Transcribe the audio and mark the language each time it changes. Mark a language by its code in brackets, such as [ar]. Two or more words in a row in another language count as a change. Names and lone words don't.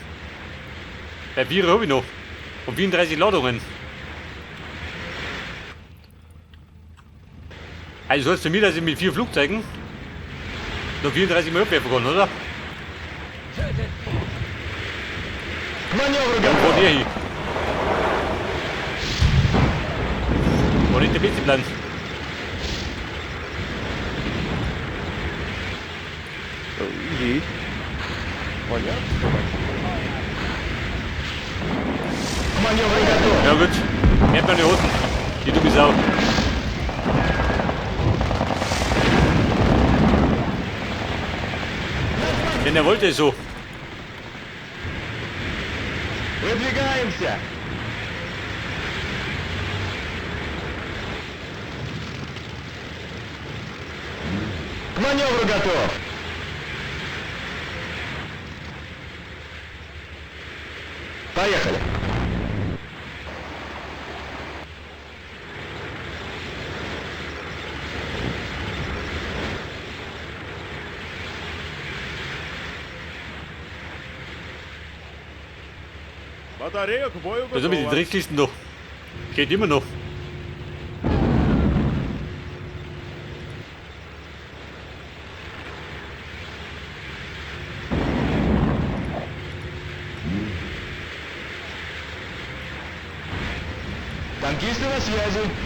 [de] Bei 4 habe ich noch. Und 34 Ladungen. Also so heißt für mich, dass ich mit 4 Flugzeugen noch 34 Mal abwerfen kann, oder? [ru] К маневру [de] Wo [ru] готов. [de] der hin? War nicht der beste Plan. [ru] Есть. К маневру готов. [de] Ja gut, hält meine Hosen. Die dumme Sau. Denn er wollte es so. [ru] Выдвигаемся. К маневру готов. Поехали. Батарея к бою [de] Da sind wir die [ru] готова. [de] Dreckslisten noch. Geht immer noch. [ru] Танкисты на связи.